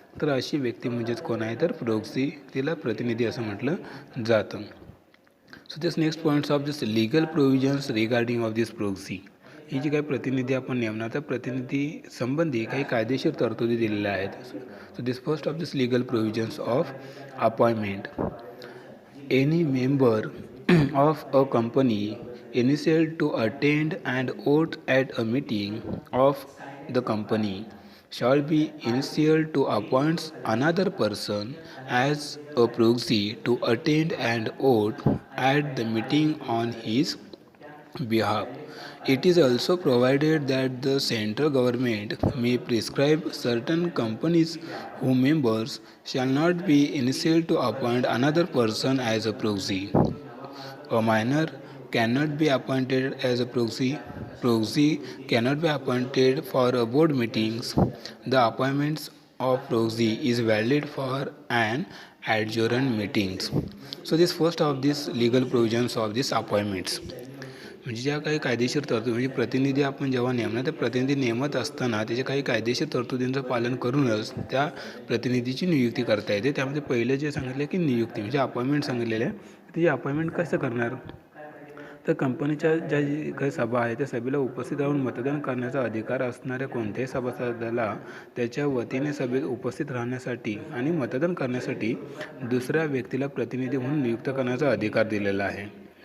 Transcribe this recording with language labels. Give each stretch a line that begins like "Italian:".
Marathi: तर अशी व्यक्ती म्हणजेच कोण आहे तर प्रोक्सी, तिला प्रतिनिधी असं म्हटलं जातं.
English: So this next points of this legal provisions regarding of this proxy.
Marathi: ही जी काही प्रतिनिधी आपण नेमणार त्या प्रतिनिधी संबंधी काही कायदेशीर तरतुदी दिलेल्या आहेत.
English: So this first of this legal provisions of appointment. Any member of a company initial to attend and vote at a meeting of the company shall be initial to appoint another person as a proxy to attend and vote at the meeting on his behalf. It is also provided that the central government may prescribe certain companies whose members shall not be initial to appoint another person as a proxy. A minor cannot be appointed as a proxy. Proxy cannot be appointed for a board meetings. The appointments of proxy is valid for an adjourned meetings. So this first of these legal provisions of these appointments.
Marathi: म्हणजे ज्या काही कायदेशीर तरतुदी म्हणजे प्रतिनिधी आपण जेव्हा नेमणार त्या प्रतिनिधी नेमत असताना त्याच्या काही कायदेशीर तरतुदींचं पालन करूनच त्या प्रतिनिधीची नियुक्ती करता येते. त्यामध्ये पहिले जे सांगितले की नियुक्ती म्हणजे अपॉइंटमेंट सांगितलेलं आहे. त्याची अपॉइंटमेंट कसं करणार तर कंपनीच्या ज्या काही सभा आहे त्या सभेला उपस्थित राहून मतदान करण्याचा अधिकार असणाऱ्या कोणत्याही सभासदाला त्याच्या वतीने सभेत उपस्थित राहण्यासाठी आणि मतदान करण्यासाठी दुसऱ्या व्यक्तीला प्रतिनिधी म्हणून नियुक्त करण्याचा अधिकार दिलेला आहे.